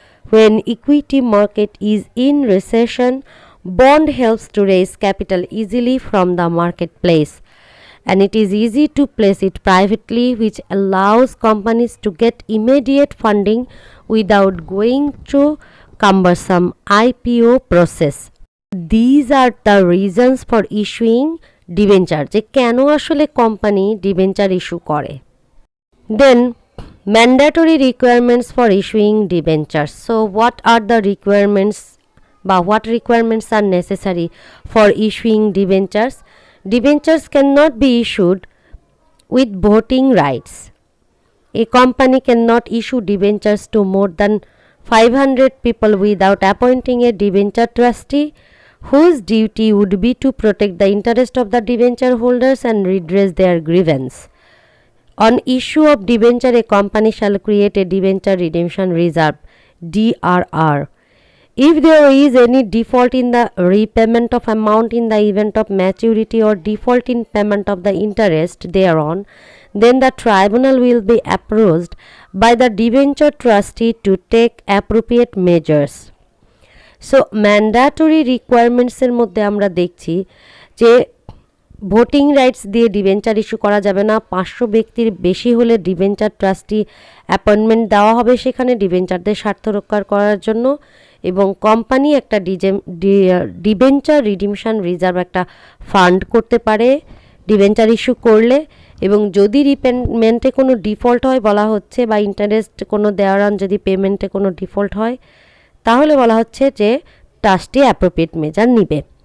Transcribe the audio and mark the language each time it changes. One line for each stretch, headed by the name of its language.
English: When equity market is in recession, bond helps to raise capital easily from the marketplace, and it is easy to place it privately, which allows companies to get immediate funding without going through cumbersome IPO process. These are the reasons for issuing debenture,
Bangla: যে কেন আসলে company debenture issue করে।
English: Then mandatory requirements for issuing debentures. So what are the requirements বা what requirements are necessary for issuing debentures? Debentures cannot be issued with voting rights. A company cannot issue debentures to more than 500 people without appointing a debenture trustee, whose duty would be to protect the interest of the debenture holders and redress their grievance. On issue of debenture, a company shall create a debenture redemption reserve (DRR). If there is any default in the repayment of amount in the event of maturity or default in payment of the interest thereon, then the tribunal will be approached by the debenture trustee to take appropriate measures.
Bangla: So mandatory রিকোয়ারমেন্টসের মধ্যে আমরা দেখছি যে voting rights দিয়ে debenture issue করা যাবে না। 500 ব্যক্তির বেশি হলে ডিবেঞ্চার ট্রাস্টি অ্যাপয়েন্টমেন্ট দেওয়া হবে সেখানে ডিবেঞ্চারদের স্বার্থ রক্ষা করার জন্য, এবং কোম্পানি একটা ডিবেঞ্চার রিডিমশন রিজার্ভ একটা ফান্ড করতে পারে ডিবেঞ্চার ইস্যু করলে, এবং যদি রিপেমেন্টে কোনো ডিফল্ট হয় বলা হচ্ছে, বা ইন্টারেস্ট কোনো দেওয়ার যদি পেমেন্টে কোনো ডিফল্ট হয়, তাহলে বলা হচ্ছে যে ট্রাস্টি অ্যাপ্রোপ্রিয়েট মেজার নিবে।